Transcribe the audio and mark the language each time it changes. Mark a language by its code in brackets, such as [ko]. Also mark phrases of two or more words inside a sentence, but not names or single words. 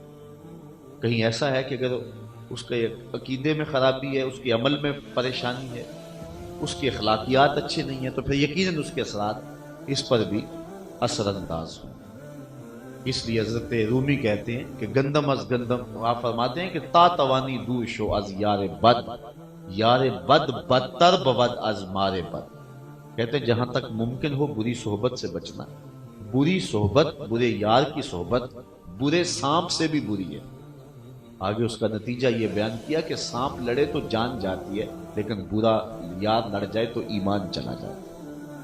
[ur] کہیں ایسا ہے کہ اگر اس کے عقیدے میں خرابی ہے، اس کے عمل میں پریشانی ہے، اس کی اخلاقیات اچھے نہیں ہیں، تو پھر یقیناً اس کے اثرات اس پر بھی اثر انداز ہوں. اس لیے حضرت رومی کہتے ہیں کہ [fa] گندم از گندم، [ur] آپ فرماتے ہیں کہ [fa] تا توانی دور شو از یار بد، یار بد بدتر بود از مار بد. [ur] کہتے ہیں جہاں تک ممکن ہو بری صحبت سے بچنا. بری صحبت، برے یار کی صحبت برے سانپ سے بھی بری ہے. آگے اس کا نتیجہ یہ بیان کیا کہ سانپ لڑے تو جان جاتی ہے، لیکن برا یار لڑ جائے تو ایمان چلا جاتا ہے.